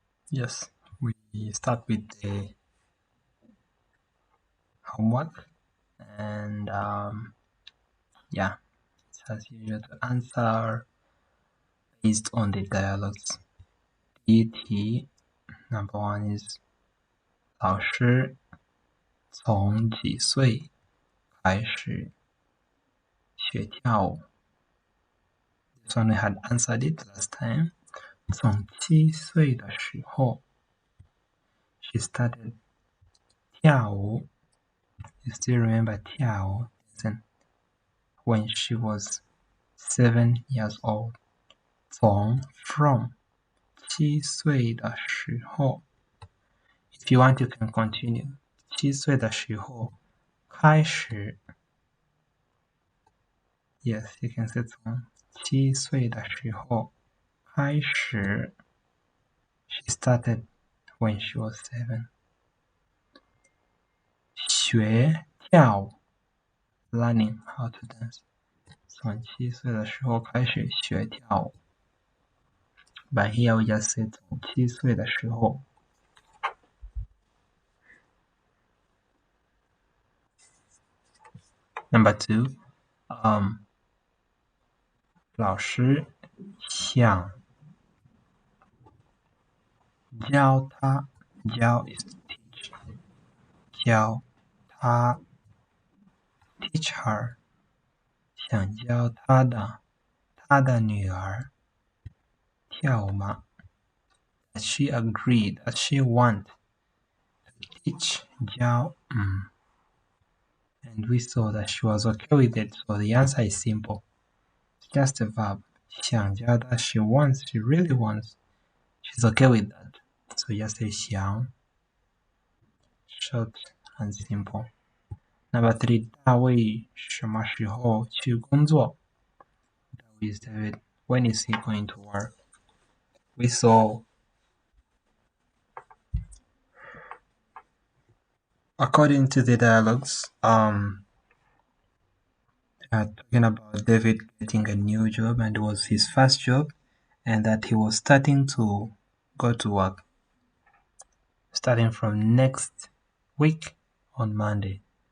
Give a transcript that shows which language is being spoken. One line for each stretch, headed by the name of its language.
English: Yes, we start with the homework, and yeah, as usual, the answer based on the dialogues. DT number one is
Chinese: 老师从几岁开始学跳舞？
English: This one we had answered it last time.
Chinese: 从7岁的时候
English: she started
Chinese: 跳舞。
English: You still remember 跳舞 when she was 7 years old. 从 from
Chinese: 7岁的时候
English: If you want you can continue.
Chinese: 7岁的时候开始
English: Yes, you can say
Chinese: 从7岁的时候开始
English: She started when she was 7.
Chinese: 学跳舞
English: Learning how to dance.
Chinese: 从7岁的时候开始学跳舞
English: But here we just say
Chinese: 从7岁的时候。 Number 2, 老师想教他，教
English: is to teach,
Chinese: 教他
English: teach her,
Chinese: 想教他的女儿跳舞吗？
English: Does she agree? Does she want to teach 教And we saw that she was okay with it, so the answer is simple. It's just a verb.
Chinese: 想教他
English: she wants, she really wants. She's okay with that. So just say 想 Short and simple. Number 3,
Chinese: 大卫什么时候去工作？
English: David, when is he going to work? We saw, according to the dialogues, talking about David getting a new job and it was his first job, and that he was starting to go to work starting from next week on Monday.